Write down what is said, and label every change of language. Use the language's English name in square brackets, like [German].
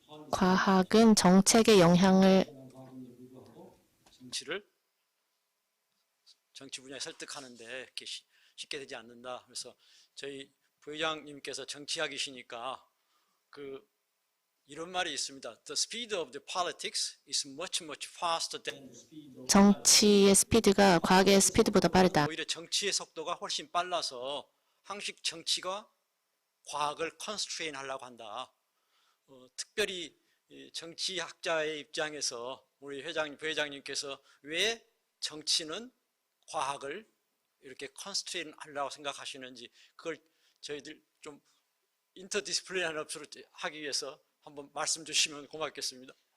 [Korean] 과학은 정책에 영향을 정치 분야에 설득하는데 이렇게 쉽게 되지 않는다. 그래서 저희 부회장님께서 정치학이시니까 그 이런 말이 있습니다. [English] The speed of the politics is much faster than the speed of [Korean] 정치의 스피드가 과학의 스피드보다 빠르다. 오히려 정치의 속도가 훨씬 빨라서 항상 정치가 과학을 컨스트레인 하려고 한다. 특별히 이 정치학자의 입장에서 우리 회장님, 부회장님께서 왜 정치는 과학을 이렇게 컨스트레인 하려고 생각하시는지 그걸 저희들 좀 인터디스플레이한 업소로 하기 위해서 한번 말씀 주시면 고맙겠습니다.